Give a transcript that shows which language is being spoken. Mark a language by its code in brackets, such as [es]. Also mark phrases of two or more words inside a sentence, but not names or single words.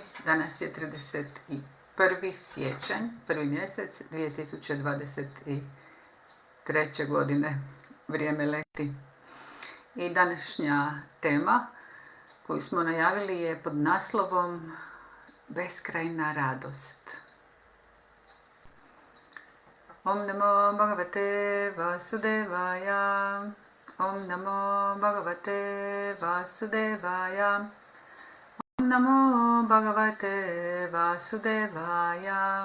[hr] Danas je 31. siječanj, prvi mjesec 2023. godine. Vrijeme leti. I današnja tema koju smo najavili je pod naslovom Beskrajna radost. [sa] Om namo Bhagavate Vasudevaya. Om namo Bhagavate Vasudevaya. Om namo Bhagavate Vasudevaya.